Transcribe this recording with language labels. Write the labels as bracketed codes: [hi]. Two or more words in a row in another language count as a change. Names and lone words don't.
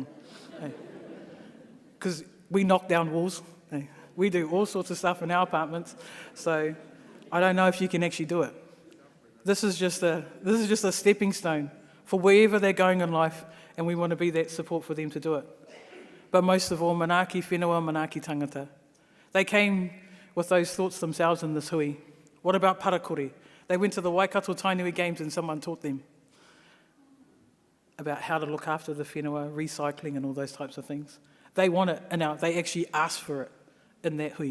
[en] Because we knock down walls. We do all sorts of stuff in our apartments. So I don't know if you can actually do it. This is just a stepping stone for wherever they're going in life, and we want to be that support for them to do it. But most of all, [mi] manaaki whenua, manaaki tangata. [en] They came with those thoughts themselves in this hui. What about parakore? They went to the Waikato Tainui Games and someone taught them about how to look after the whenua, recycling and all those types of things. They want it, and they actually ask for it in that hui.